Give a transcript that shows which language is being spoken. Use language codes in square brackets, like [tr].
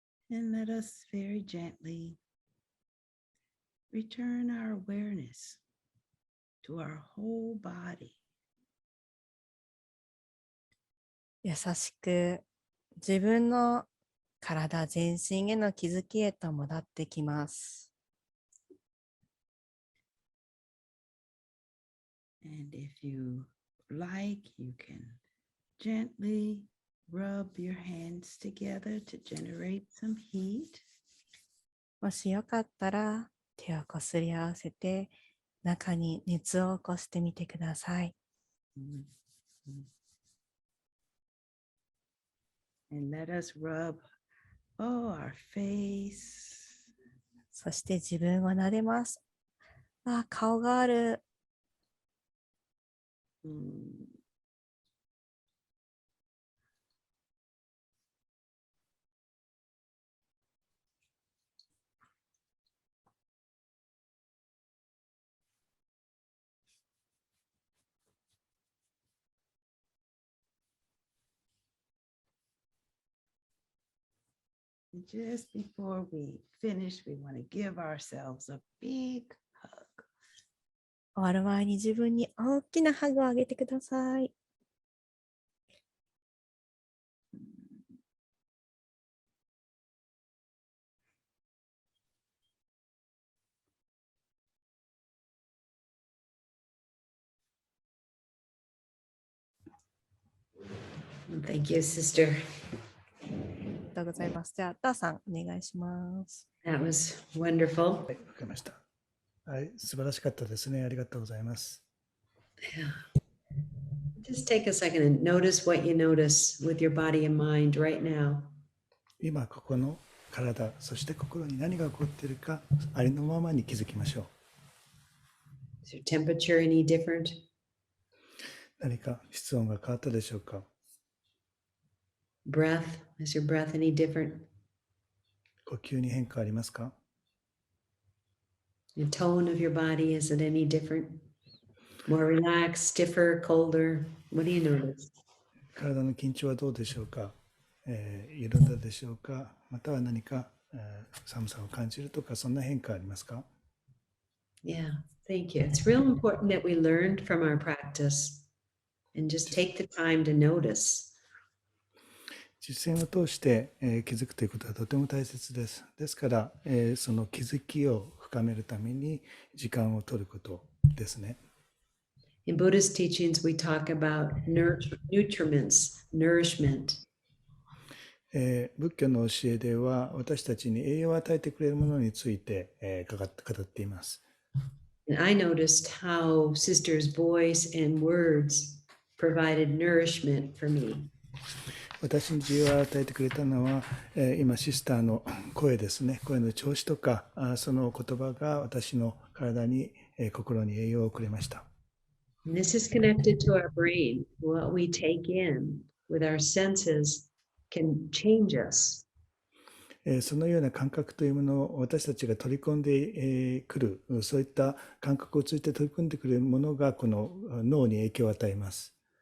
[en] And let us very gently return our awareness to our whole body. [ja] 優しく自分の体全身への気づきへと戻ってきます。 [en] And if you like, you can gently rub your hands together to generate some heat. [ja] もしよかったら手をこすり合わせて中に熱を起こしてみてください。 [en] And let us rub our face. [ja] そして自分を撫でます。あ、顔がある。 [en] Just before we finish, we want to give ourselves a big hug. [ja] 終わる前に自分に大きなハグをあげてください。 [en] Thank you, sister. [ja] ありがとうございます。じゃあ、ダーさん、お願いします。 [en] That was wonderful. [ja] はい、わかりました。はい、素晴らしかったですね。ありがとうございます。 [en] Just take a second and notice what you notice with your body and mind right now. [ja] 今ここの体、そして心に何が起こっているか、ありのままに気づきましょう。 [en] Is your temperature any different? [ja] 何か室温が変わったでしょうか。 [en] Breath, is your breath any different? [ja] 呼吸に変化ありますか。 [en] The tone of your body, is it any different? More relaxed, stiffer, colder? What do you notice? [ja] 体の緊張はどうでしょうか。緩んだでしょうか。または何か、寒さを感じるとか、そんな変化ありますか。 [en] Yeah, thank you. It's real important that we learned from our practice and just take the time to notice. [ja] 実践を通して、気づくということはとても大切です。ですから、その気づきを深めるために時間を取ることですね。 [en] In Buddhist teachings, we talk about nutriments, nourishment. [ja] 仏教の教えでは私たちに栄養を与えてくれるものについて、語っています。 [en] And I noticed how Sister's voice and words provided nourishment for me. [ja] 私に自由を与えてくれたのは、今シスターの声ですね。声の調子とか、その言葉が私の体に、心に栄養をくれました。 [en] And this is connected to our brain. What we take in with our senses can change us. [ja] そのような感覚というものを私たちが取り込んでくる、そういった感覚を通じて取り込んでくるものがこの脳に影響を与えます。